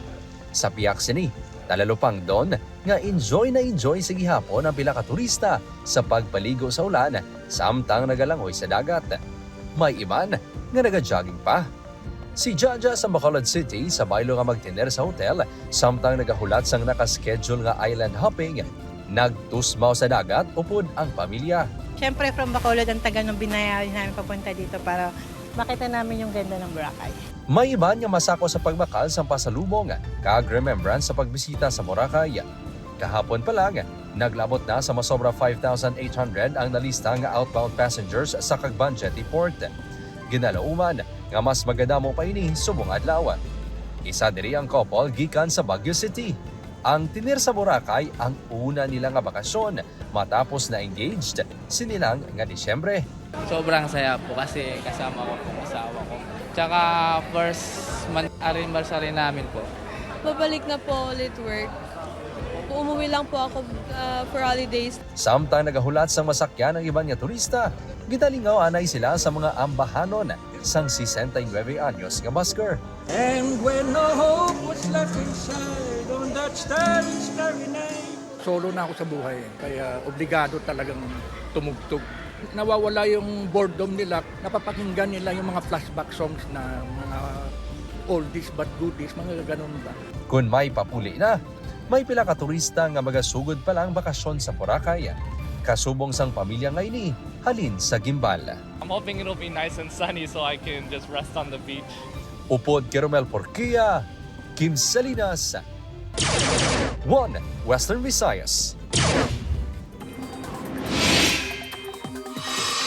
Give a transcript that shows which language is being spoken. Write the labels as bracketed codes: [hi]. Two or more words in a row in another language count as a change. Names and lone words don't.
[hil] Sa piyak sini, talalupang doon nga enjoy sa gihapon ang pila ka turista sa pagpaligo sa ulan samtang nagalangoy sa dagat. May iban nga naga-jogging pa. Si Jaja sa Bacolod City sa baylo nga magtiner sa hotel samtang nagahulat sang nakaschedule nga [en] island hopping, [hil] nagtusmaw sa dagat upod ang pamilya. [tl] Siyempre from Bacolod ang tagal ng binayaran namin papunta dito para makita namin yung ganda ng Boracay. [hil] May iban nga masako sa pagbakal sa pasalubong kag remembrance sa pagbisita sa Boracay. Kahapon pa lang, naglabot na sa masobra 5,800 ang nalista nga [en] outbound passengers [hil] sa Cagban Jetty Port. Ginalauman nga mas magadamo pa ini subong adlaw. Isa diri ang couple gikan sa Baguio City. Ang tinir sa Boracay ang una nila nga bakasyon matapos na engaged sinilang nga Disyembre. [tl] Sobrang saya po kasi kasama ko po asawa ko. Tsaka [en] first month anniversary [tl] namin po. Babalik na po ulit work. Umuwi lang po ako [en] for holidays. [hil] Samtang nagahulat sa masakyan ng iban nga turista, gitalingaw anay sila sa mga ambahanon sang 69 anyos nga busker. [en] And when no hope was left inside on that starry night. [tl] Solo na ako sa buhay, kaya obligado talagang tumugtog. Nawawala yung boredom nila, napapakinggan nila yung mga [en] flashback songs [tl] na mga [en] oldies but goodies, [tl] mga ganun ba. [hil] Kung may papuli na, may pila ka turista nga magasugod pa lang bakasyon sa Boracay. Kasubong sang pamilya nga ini, halin sa gimbal. [en] I'm hoping it'll be nice and sunny so I can just rest on the beach. [hil] Upod kay Romel Porquia, Kim Salinas, 1 Western Visayas.